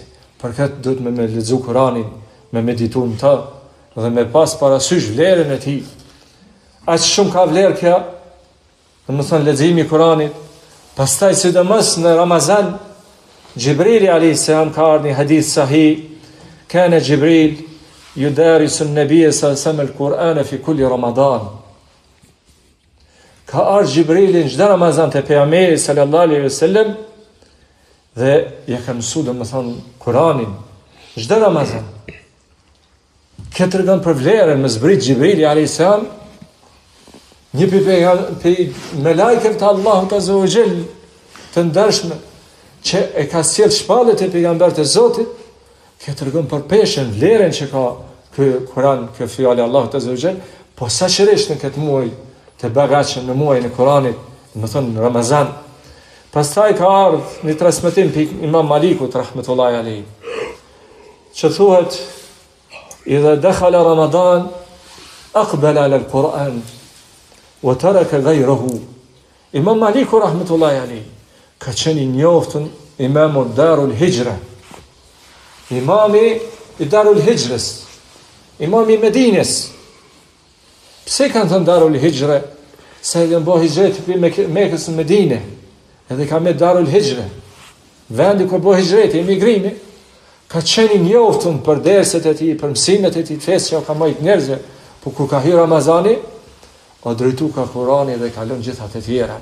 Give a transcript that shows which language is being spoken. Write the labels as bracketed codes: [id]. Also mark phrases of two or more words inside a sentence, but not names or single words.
[sq] Për këtë duhet me lexu Kur'anin, me meditu në të, dhe me pas parasysh vlerën e tij. Aq shumë ka vlerë kjo, domethënë leximi i Kur'anit, pastaj sidomos në Ramazan, Gjibrili [ar] عليه السلام [sq] ka ardhur në hadith sahih, [ar] كان جبريل يدارس النبي صلى الله عليه وسلم القرآن في كل رمضان. [sq] Ka ardhur Gjibrili në çdo Ramazan te pejgamberi [ar] صلى الله عليه وسلم [sq] dhe ja ka mësuar domethënë Kur'anin çdo Ramazan. Këtë tregon për vlerën me zbrit Gjibrili [ar] عليه السلام, [sq] një për me lajkën të Allahut [ar] عز وجل [sq] të ndershme, që e ka sjell shpallët e pejgambert e Zotit, këtë tregon për peshën, vlerën që ka ky Kur'an, kjo fjalë Allahut [ar] عز وجل, [sq] po saqërisht në këtë muaj të bagatshëm, në muajin e Kur'anit, domethënë në Ramazan. Pastaj ka ardhur një transmetim për Imam Malikut [ar] رحمة الله عليه, [sq] që thuhet: [ar] "إذا دخل رمضان أقبل على القرآن وترك غيره." [sq] Imam Maliku [ar] رحمة الله عليه [sq] ka qenë i njoftën imamu Darul Hijra, imami i Darul Hijrës, imami i Medines. Pse kanë thënë Darul Hijra? Se edhe mbo hijret për Mekës në Medine, edhe ka me Darul Hijra, vendi ku bo hijret, emigrimi, ka qenë i njoftën për derset e tij, për mësimet e tij, fesë që ka majt njerëzve, po kur ka hyrë Ramazani, o drejtu ka Kurani dhe ka lënë gjithat e tjera.